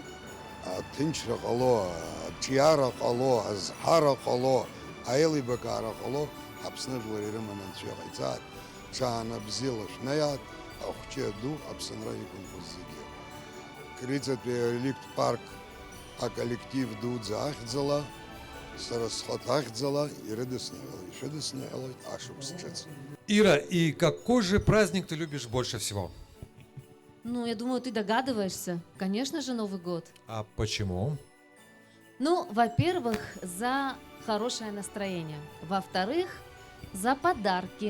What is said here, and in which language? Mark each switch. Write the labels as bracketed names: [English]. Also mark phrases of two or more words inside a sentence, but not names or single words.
[Abkhazian] Аҭынчра ҟало, аҿиара ҟало, азҳара ҟало, аилибакаара ҟало Аԥсныжәлар ирыманы анцәа иҟаиҵааит. Ҽаана бзиала шәнаиааит ахәҷы аду Аԥсынра иқәынхоз зегьы. Криҵатәи ареликт парк аколлектив дуӡӡа ахьӡала, сара схаҭа ахьӡала ирыдысныҳәалоит, ишәыдысныҳәалоит ашықәс ҿыц. [Russian] Ира, и какой же праздник ты любишь больше всего? Ну, я думаю, ты догадываешься. Конечно же, Новый год. А почему? Ну, во-первых, за хорошее настроение. Во-вторых, за подарки.